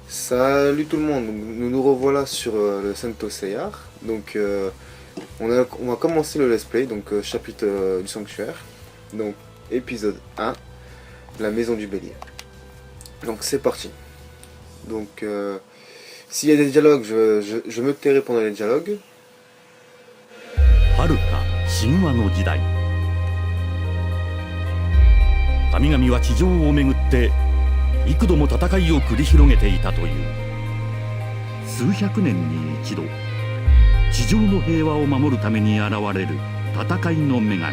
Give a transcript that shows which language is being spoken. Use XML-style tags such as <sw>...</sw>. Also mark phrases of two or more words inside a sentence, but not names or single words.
<fr>Salut tout le monde, donc, nous nous revoilà sur le Santo Seyar. Donc on va commencer le</fr> <en>let's play,</en> <fr>donc chapitre du sanctuaire. Donc épisode 1, la maison du bélier. Donc c'est parti. Donc s'il y a des dialogues, je me tairai pendant les dialogues.</fr> <ja>遥か神話の時代、神々は地上をめぐって幾度も戦いを繰り広げていたという。数百年に一度、地上の平和を守るために現れる戦いの女神。</ja>